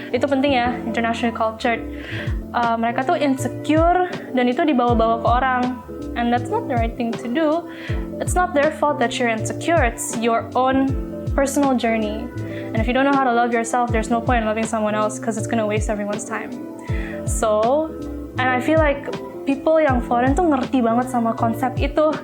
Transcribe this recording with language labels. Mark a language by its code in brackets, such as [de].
[id] Itu penting ya, [en] internationally cultured. [id] Mereka tuh insecure dan itu dibawa-bawa ke orang. [en] And that's not the right thing to do. It's not their fault that you're insecure. It's your own personal journey. And if you don't know how to love yourself, there's no point in loving someone else because it's gonna waste everyone's time. So, and I feel like people [id] yang foreign tuh ngerti banget sama konsep itu.